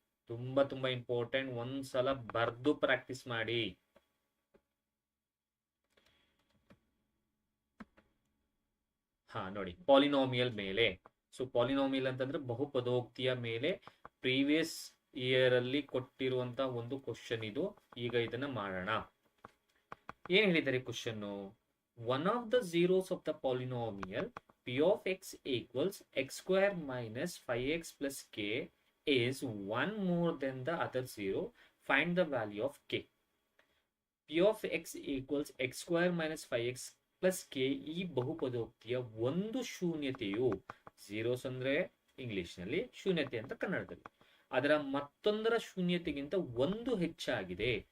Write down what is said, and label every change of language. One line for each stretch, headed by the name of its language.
Kannada: ತುಂಬಾ ತುಂಬಾ ಇಂಪಾರ್ಟೆಂಟ್, ಒಂದ್ಸಲ ಬರ್ದು ಪ್ರಾಕ್ಟೀಸ್ ಮಾಡಿ. ನೋಡಿ, ಪಾಲಿನಾಮಿಯಲ್ ಮೇಲೆ. ಸೊ ಪಾಲಿನಾಮಿಯಲ್ ಅಂತಂದ್ರೆ ಬಹುಪದೋಕ್ತಿಯ ಮೇಲೆ ಪ್ರೀವಿಯಸ್ ಇಯರ್ ಅಲ್ಲಿ ಕೊಟ್ಟಿರುವಂತ ಒಂದು ಕ್ವಶನ್ ಇದು. ಈಗ ಇದನ್ನ ಮಾಡೋಣ. ಏನ್ ಹೇಳಿದ್ದಾರೆ
English: Question, one of the zeros of the polynomial p of x equals x² - 5x + k is 1 more than the other zero. Find the value of k.
Kannada: p of x equals x² - 5x + k ಈ ಬಹುಪದೋಕ್ತಿಯ ಒಂದು ಶೂನ್ಯತೆಯು, zeros ಅಂದ್ರೆ English ನಲ್ಲಿ, ಶೂನ್ಯತೆ ಅಂತ ಕನ್ನಡದಲ್ಲಿ, ಅದರ ಮತ್ತೊಂದರ ಶೂನ್ಯತೆಗಿಂತ ಒಂದು ಹೆಚ್ಚಾಗಿದೆ.